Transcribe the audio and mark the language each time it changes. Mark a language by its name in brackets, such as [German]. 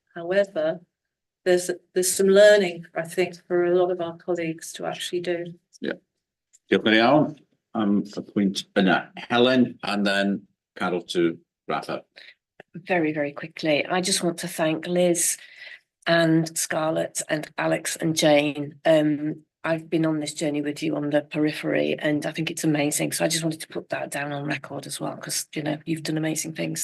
[English] However, there's some learning, I think, for a lot of our colleagues to actually do. Yeah. [Welsh] Diolch yn iawn am y pwynt yna. [English] Helen, and then Carol to wrap up. Very, very quickly. I just want to thank Liz and Scarlett and Alex and Jane. I've been on this journey with you on the periphery, and I think it's amazing. So I just wanted to put that down on record as well, because, you know, you've done amazing things.